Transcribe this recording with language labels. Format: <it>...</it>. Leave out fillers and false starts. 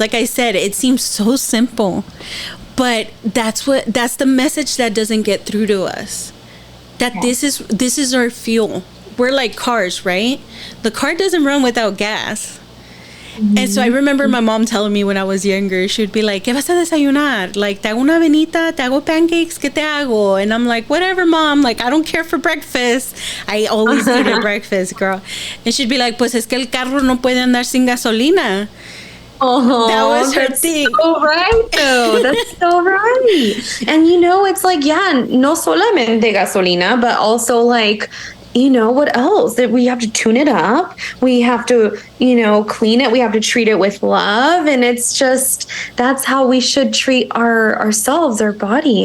<en>Like I said, it seems so simple. But that's the message that doesn't get through to us. That this is our fuel. We're like cars, right? The car doesn't run without gas. And so I remember my mom telling me when I was younger, she would be like,</en> <es>¿Qué vas a desayunar? Like, te hago una avenita, te hago pancakes, ¿qué te hago?</es> <en>And I'm like, whatever, mom. Like, I don't care for breakfast. I always eat breakfast, girl. And she'd be like,</en> <es>pues es que el carro no puede andar sin gasolina. Oh,</es> <en>that was her thing. So right, though. That's so right. And it's like,</en> <es>no solamente gasolina,</es> <en>but also like, what else? That we have to tune it up. We have to, clean it. We have to treat it with love. And it's just, that's how we should treat ourselves, our body.</en>